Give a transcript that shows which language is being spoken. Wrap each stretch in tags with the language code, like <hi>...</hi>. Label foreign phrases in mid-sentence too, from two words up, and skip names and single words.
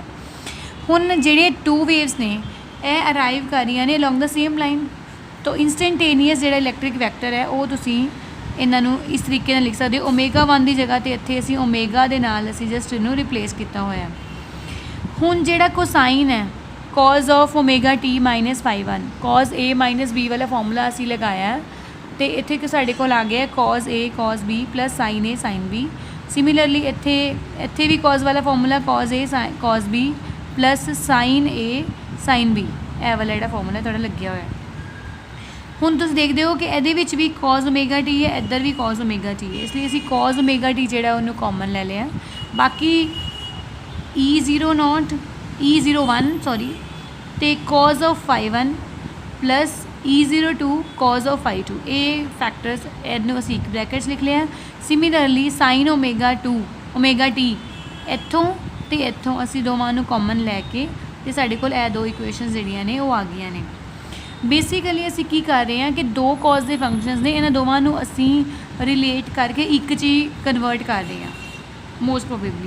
<pa>ਹੁਣ ਜਿਹੜੇ</pa> <en>two waves</en> <pa>ਨੇ ਇਹ ਅਰਾਈਵ ਕਰ ਰਹੀਆਂ ਨੇ</pa> <en>along the same line.</en> <pa>ਤਾਂ ਇੰਸਟੈਂਟੇਨੀਅਸ ਜਿਹੜਾ</pa> <en>electric vector</en> <pa>ਹੈ ਉਹ ਤੁਸੀਂ ਇਹਨਾਂ ਨੂੰ ਇਸ ਤਰੀਕੇ ਨਾਲ ਲਿਖ ਸਕਦੇ ਹੋ। ω1 ਦੀ ਜਗ੍ਹਾ 'ਤੇ ਇੱਥੇ ਅਸੀਂ ω ਦੇ ਨਾਲ ਅਸੀਂ ਜਸਟ ਇਹਨੂੰ ਰਿਪਲੇਸ ਕੀਤਾ ਹੋਇਆ। ਹੁਣ ਜਿਹੜਾ ਕੋਸਾਈਨ ਹੈ</pa> <en>cos of ωt - φ1,</en> <pa>cos A - B ਵਾਲਾ ਫਾਰਮੂਲਾ ਅਸੀਂ ਲਗਾਇਆ ਅਤੇ ਇੱਥੇ ਕਿ ਸਾਡੇ ਕੋਲ ਆ ਗਿਆ cos A cos B + sin A sin B। ਸਿਮਿਲਰਲੀ ਇੱਥੇ ਵੀ cos ਵਾਲਾ ਫਾਰਮੂਲਾ cos A cos B + sin A sin B, ਇਹ ਵਾਲਾ ਜਿਹੜਾ ਫਾਰਮੂਲਾ ਤੁਹਾਡਾ ਲੱਗਿਆ ਹੋਇਆ। ਹੁਣ ਤੁਸੀਂ ਦੇਖਦੇ ਹੋ ਕਿ ਇਹਦੇ ਵਿੱਚ ਵੀ cos ωt ਹੈ, ਇੱਧਰ ਵੀ cos ωt ਹੈ, ਇਸ ਲਈ ਅਸੀਂ cos ωt ਜਿਹੜਾ ਉਹਨੂੰ ਕਾਮਨ ਲੈ ਲਿਆ। ਬਾਕੀ E01 ਅਤੇ</pa> <en>cos of φ1</en> <pa>+ E02</pa> <en>cos of φ2,</en> <pa>ਇਹ ਫੈਕਟਰਸ ਇਹਨੂੰ ਅਸੀਂ ਇੱਕ ਬ੍ਰੈਕਟ 'ਚ ਲਿਖ ਲਿਆ। ਸਿਮਿਲਰਲੀ sin ωt ਇੱਥੋਂ ਅਤੇ ਇੱਥੋਂ ਅਸੀਂ ਦੋਵਾਂ ਨੂੰ ਕਾਮਨ ਲੈ ਕੇ ਅਤੇ ਸਾਡੇ ਕੋਲ ਇਹ ਦੋ ਇਕੁਏਸ਼ਨਸ ਜਿਹੜੀਆਂ ਨੇ ਉਹ ਆ ਗਈਆਂ ਨੇ। ਬੇਸਿਕਲੀ ਅਸੀਂ ਕੀ ਕਰ ਰਹੇ ਹਾਂ ਕਿ ਦੋ ਕੌਜ਼ ਦੇ ਫੰਕਸ਼ਨਸ ਨੇ, ਇਹਨਾਂ ਦੋਵਾਂ ਨੂੰ ਅਸੀਂ ਰਿਲੇਟ ਕਰਕੇ ਇੱਕ 'ਚ ਹੀ ਕਨਵਰਟ ਕਰ ਰਹੇ ਹਾਂ</pa> <en>most probably.</en>